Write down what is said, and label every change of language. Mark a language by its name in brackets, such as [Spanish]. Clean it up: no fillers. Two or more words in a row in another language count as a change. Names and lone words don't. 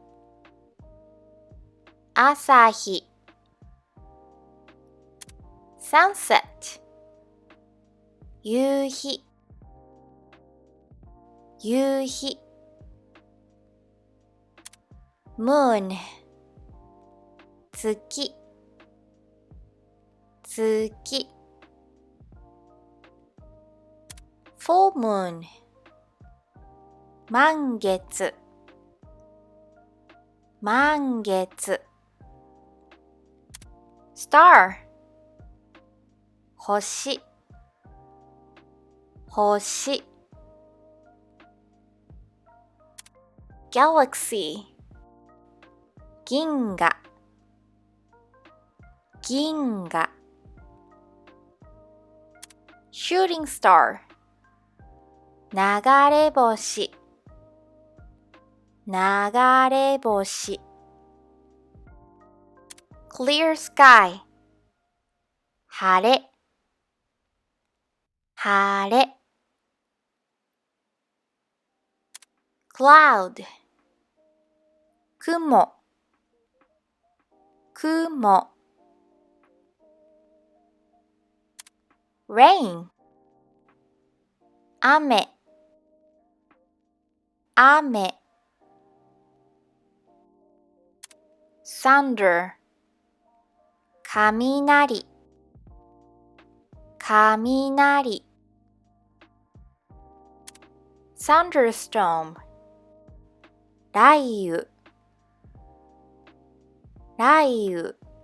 [Japanese] 朝日 sunset 夕日夕日 moon 月月 [English] full moon [Japanese] 満月満月 star 星星 galaxy 銀河銀河 [English] shooting star [Japanese] 流れ星流れ星 [English] clear sky [Japanese] 晴れ晴れ cloud 雲雲 rain 雨雨 thunder 雷雷 thunderstorm 雷雨雷雨